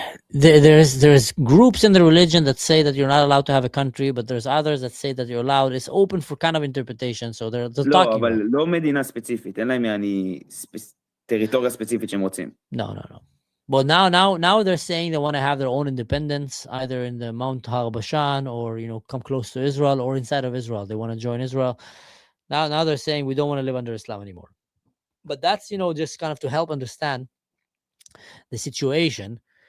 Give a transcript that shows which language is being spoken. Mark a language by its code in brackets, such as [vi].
[en] There's groups in the religion that say that you're not allowed to have a country, but there's others that say that you're allowed. It's open for kind of interpretation. So they're talking. [he] אבל לא מדינה ספציפית. אין להם טריטוריה ספציפית שהם רוצים. [en] No. But now they're saying they want to have their own independence, either in the Mount Har Bashan or come close to Israel, or inside of Israel. They want to join Israel. Now they're saying we don't want to live under Islam anymore. But that's just kind of to help understand the situation.